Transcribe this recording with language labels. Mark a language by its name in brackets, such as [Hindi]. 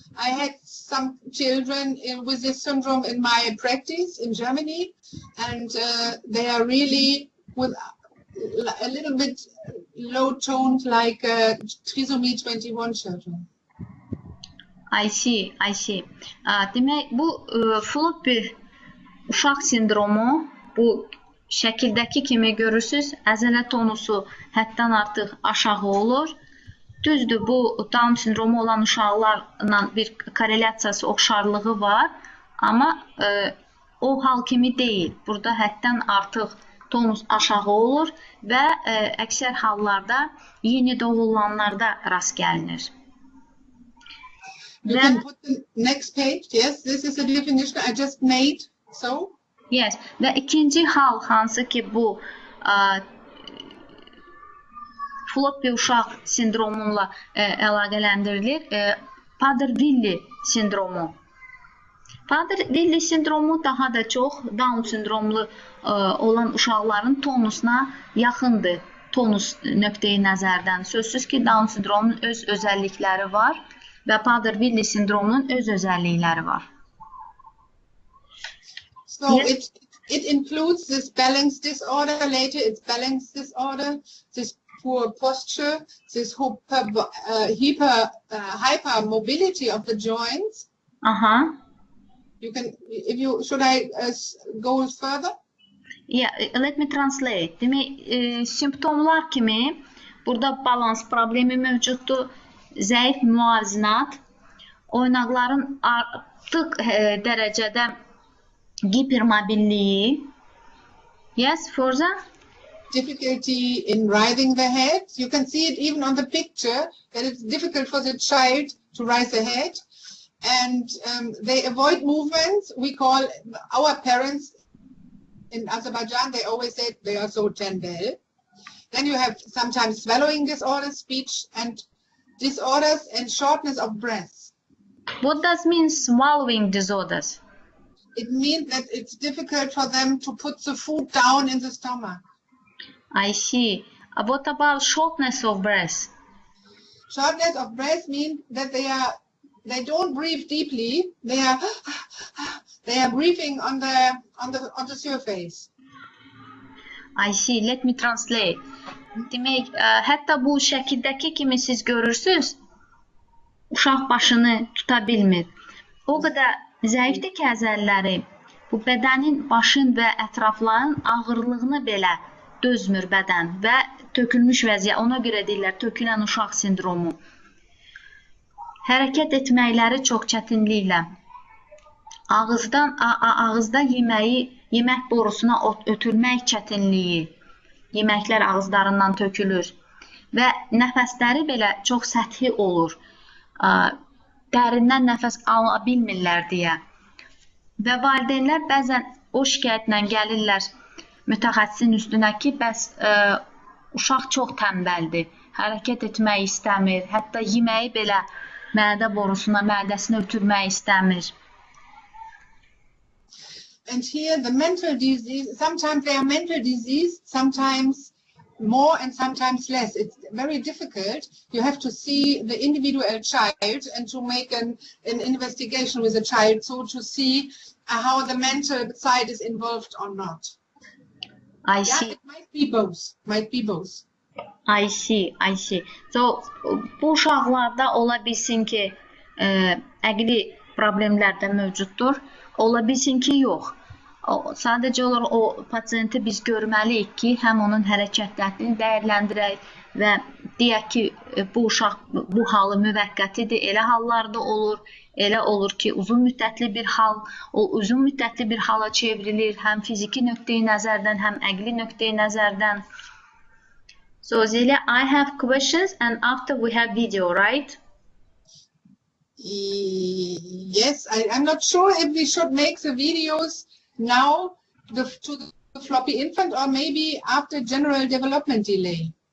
[English] I had some children with this syndrome in my practice in Germany, and they are really with a little bit low toned, like trisomy 21 children. I see. [Azerbaijani] Demək, bu floppy uşaq sindromu, bu şəkildəki kimi görürsünüz, əzələ tonusu həddən artıq aşağı olur. Düzdür, bu Down sindromu olan uşaqlarla bir korrelasiyası, oxşarlığı var, amma o hal kimi deyil. Burada həddən artıq tonus aşağı olur və əksər hallarda yeni doğulanlarda rast gəlinir. [English] You can put the next page. Yes, this is the definition I just made. So. [Azerbaijani] Yes, və ikinci hal hansı ki bu floppy uşaq sindromunla əlaqələndirilir, Prader-Willi sindromu. Prader-Willi sindromu daha da çox Down sindromlu olan uşaqların tonusuna yaxındır, tonus nöqteyi nəzərdən. Sözsüz ki, Down sindromunun öz özəllikləri var və Prader-Willi sindromunun öz özəllikləri var. [English] So yes. It includes this balance disorder later, it's balance disorder, this poor posture, this hypermobility of the joints. You can, should I go further? Yeah, let me translate. [Azerbaijani] Demək, simptomlar kimi burada balans problemi mövcuddur, zəif müvazinat, oynaqların artıq dərəcədə hipermobilliyi. [English] Yes, further? Difficulty in rising the head. You can see it even on the picture that it's difficult for the child to rise the head. And they avoid movements. We call our parents in Azerbaijan, they always say they are so tembel. Then you have sometimes swallowing disorders, speech and disorders, and shortness of breath. What does mean swallowing disorders? It means that it's difficult for them to put the food down in the stomach. I see. What about shortness of breath? Shortness of breath means that they don't breathe deeply. They are breathing on the surface. I see. Let me translate. [Azerbaijani] Demək, hətta bu şəkildəki kimi siz görürsünüz, uşaq başını tuta bilmir. O qədər zəifdir ki, əzəlləri bu bədənin, başın və ətrafların ağırlığını belə dözmür bədən və tökülmüş vəziyyət, ona görə deyirlər tökülən uşaq sindromu. Hərəkət etməkləri çox çətinliklə, ağızda yemək borusuna ötürmək çətinliyi, yeməklər ağızlarından tökülür və nəfəsləri belə çox səthi olur. Dərindən nəfəs ala bilmirlər deyə. Və valideynlər bəzən o şikayətlə gəlirlər mütəxəssisin üstünə ki, bəs uşaq çox tənbəldir, hərəkət etmək istəmir, hətta yeməyi belə mədə borusuna, mədəsinə ötürmək istəmir. [English] And here the mental disease, sometimes they are mental disease, sometimes more and sometimes less. It's very difficult. You have to see the individual child and to make an investigation with the child, so to see how the mental side is involved or not. I see. It might be both. I see. [Azerbaijani] So, bu uşaqlarda ola bilsin ki, əqli problemlər də mövcuddur. Ola bilsin ki, yox. Sadəcə olaraq o pasiyenti biz görməliyik ki, həm onun hərəkətlərini dəyərləndirək və deyək ki, bu uşaq bu halı müvəqqətidir. Elə hallarda olur, elə olur ki, uzun müddətli bir hala çevrilir, həm fiziki nöqteyi nəzərdən, həm əqli nöqteyi nəzərdən. [English] So, Zelia, I have questions and after we have video, right? Yes, I'm not sure if we should make the videos now to the floppy infant or maybe after general development delay.